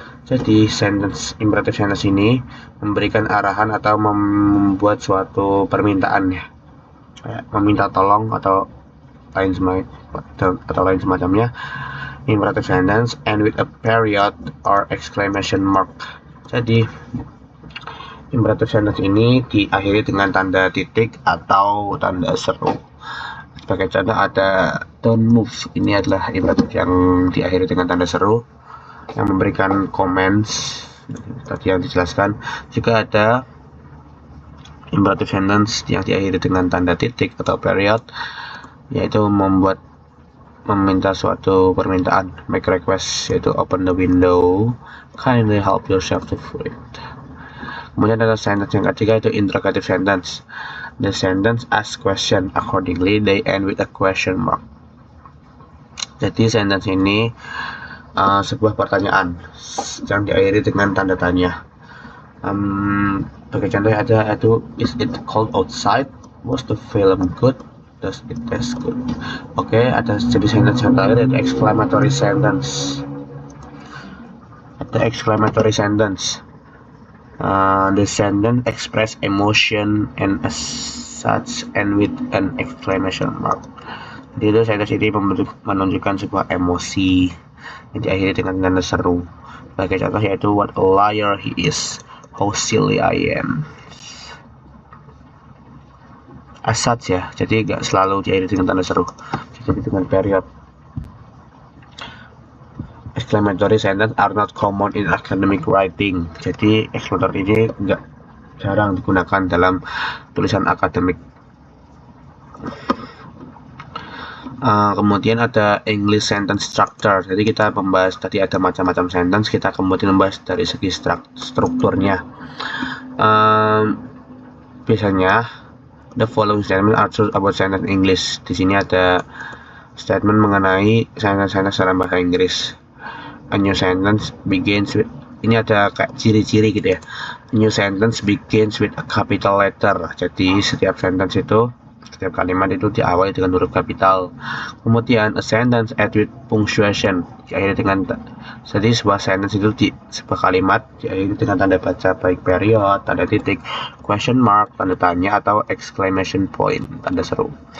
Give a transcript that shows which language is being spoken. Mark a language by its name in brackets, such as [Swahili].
[Indonesian] Jadi sentence imperative sentence ini memberikan arahan atau membuat suatu permintaan ya, meminta tolong atau lain semacamnya. [English] Imperative sentence end with a period or exclamation mark. [Indonesian] Jadi imperative sentence ini diakhiri dengan tanda titik atau tanda seru. Sebagai contoh ada [English] don't move. [Indonesian] Ini adalah imperative yang diakhiri dengan tanda seru yang memberikan comments tadi yang dijelaskan. Juga ada imperative sentence yang diakhiri dengan tanda titik atau period, yaitu meminta suatu permintaan, [English] make request, [Indonesian] yaitu [English] open the window, kindly help yourself to food. [Indonesian] Kemudian ada sentence yang ketiga, yaitu interrogative sentence. [English] The sentence asks question, accordingly they end with a question mark. [Indonesian] Jadi sentence ini sebuah pertanyaan yang diakhiri dengan tanda tanya. Sebagai contoh ada itu, [English] is it cold outside? Was the film good? Does it taste good? [Indonesian] Oke, ada jenis sentence yang terakhir, ada exclamatory sentence. Ada exclamatory sentence. [English] The sentence express emotion and as such and with an exclamation mark. [Indonesian] Jadi itu sentence ini menunjukkan sebuah emosi yang diakhiri dengan tanda seru. Sebagai contoh yaitu [English] what a liar he is, how silly I am. as such [Indonesian] ya, jadi nggak selalu diakhiri dengan tanda seru, jadi dengan period. [English] Exclamatory sentence are not common in academic writing. [Indonesian] Jadi exclamatory ini nggak jarang digunakan dalam tulisan akademik. Kemudian ada [English] English sentence structure. [Indonesian] Jadi kita membahas tadi ada macam-macam sentence, kita kemudian membahas dari segi strukturnya. Biasanya [English] the following statement are true about sentence English. [Indonesian] Di sini ada statement mengenai sentence dalam bahasa Inggris. [English] A new sentence begins with, [Indonesian] ini ada kayak ciri-ciri gitu ya. [English] A new sentence begins with a capital letter. [Indonesian] Jadi setiap sentence itu, setiap kalimat itu diawali dengan huruf kapital. Kemudian [English] a sentence ends with punctuation, [Indonesian] diakhiri dengan, jadi sebuah sentence itu sebuah kalimat diakhiri dengan tanda baca baik period, tanda titik, question mark, tanda tanya, atau exclamation point, tanda seru.